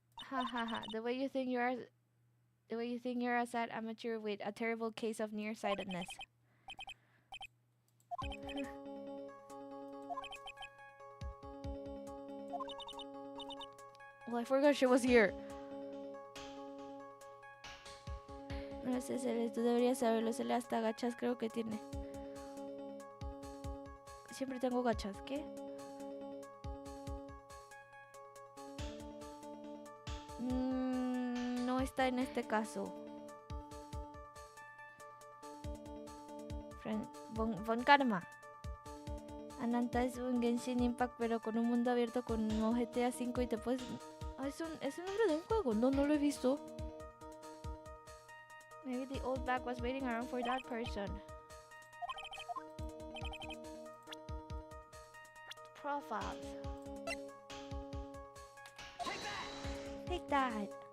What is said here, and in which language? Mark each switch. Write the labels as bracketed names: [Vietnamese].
[English] Ha ha ha. The way you think you're a sad amateur with a terrible case of nearsightedness. Well, I forgot she was here. [Spanish] No sé, Cele, tú deberías saberlo. Cele, hasta gachas creo que tiene. Siempre tengo gachas. ¿Qué? No está en este caso. Von Karma. Ananta es un Genshin Impact, pero con un mundo abierto como GTA 5 y te puedes... Ah, es el nombre de un juego. No lo he visto. [English] Maybe the old bag was waiting around for that person. Profiles. Take that!